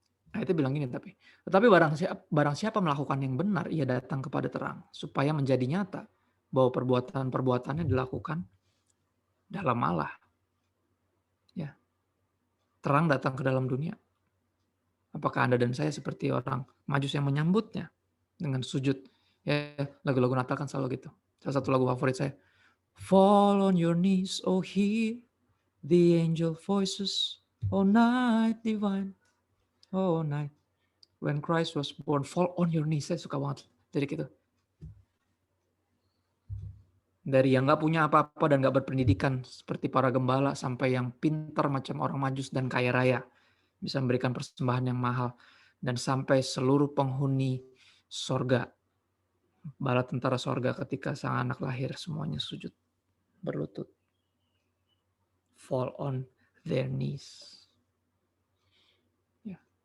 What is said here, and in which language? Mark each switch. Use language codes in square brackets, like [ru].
[id] Nah, itu bilang gini, tetapi barang siapa melakukan yang benar, ia datang kepada terang, supaya menjadi nyata bahwa perbuatan-perbuatannya dilakukan dalam Allah. Ya, terang datang ke dalam dunia. Apakah Anda dan saya seperti orang Majus yang menyambutnya dengan sujud? Ya, lagu-lagu Natal kan selalu gitu. Salah satu lagu favorit saya. [en] Fall on your knees, oh hear the angel voices, oh night divine, oh night when Christ was born. Fall on your knees, [id] saya suka banget. Jadi gitu. Dari yang nggak punya apa-apa dan nggak berpendidikan seperti para gembala sampai yang pintar macam orang Majus dan kaya raya. Bisa memberikan persembahan yang mahal, dan sampai seluruh penghuni sorga, bala tentara sorga ketika sang anak lahir, semuanya sujud, berlutut, [en] fall on their knees. [id] Ya.